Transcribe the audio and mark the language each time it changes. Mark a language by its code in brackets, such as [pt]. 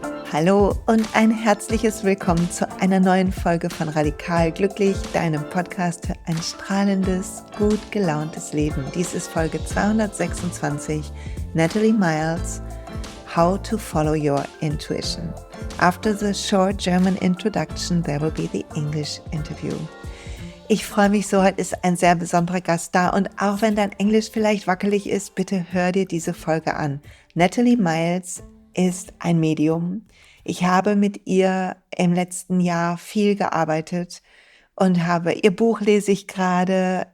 [de] Hallo und ein herzliches Willkommen zu einer neuen Folge von Radikal Glücklich, deinem Podcast für ein strahlendes, gut gelauntes Leben. Dies ist Folge 226, Natalie Miles, [en] How to Follow Your Intuition. After the short German introduction, there will be the English interview. [de] Ich freue mich so, heute ist ein sehr besonderer Gast da und auch wenn dein Englisch vielleicht wackelig ist, bitte hör dir diese Folge an. Natalie Miles ist ein Medium. Ich habe mit ihr im letzten Jahr viel gearbeitet und ihr Buch lese ich gerade.